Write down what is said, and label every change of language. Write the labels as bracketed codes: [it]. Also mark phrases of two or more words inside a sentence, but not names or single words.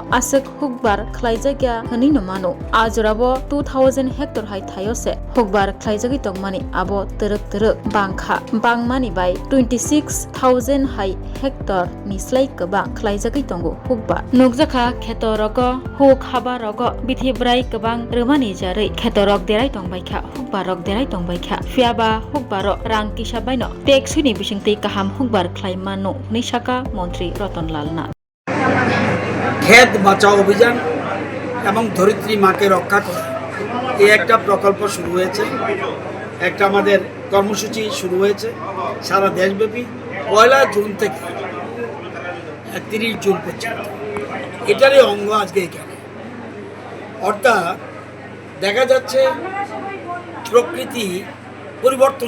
[trp] Asuk Hukbar Klaizagya Hni Numano Ajorabo 2,000 hectare hat Thayo se Hukbar Klaizagai Tongmani Abo Teruk Bangkha Bangmani by 26,000 hai hectare nislai kabang klaijagai tongo hukba nukjaka khetorogo huk habarogo bithibrai kabang remani jarai khetorok derai tongbaikha hukbarok derai tongbaikha fiaba hukbaro rang kisabaino teksuni bisingtei kaham hukbar klaimano nishaka মন্ত্রী রতনলাল নাথ [bn] ক্ষেত বাঁচাও অভিযান এবং ধরিত্রী মাকে রক্ষা করা এই একটা প্রকল্প শুরু হয়েছে একটা আমাদের কর্মসূচি শুরু হয়েছে সারা দেশব্যাপী 1 জুন থেকে 31 জুন পর্যন্ত এটারই অঙ্গ আজকে এখানে অর্থাৎ দেখা যাচ্ছে প্রকৃতি পরিবর্তন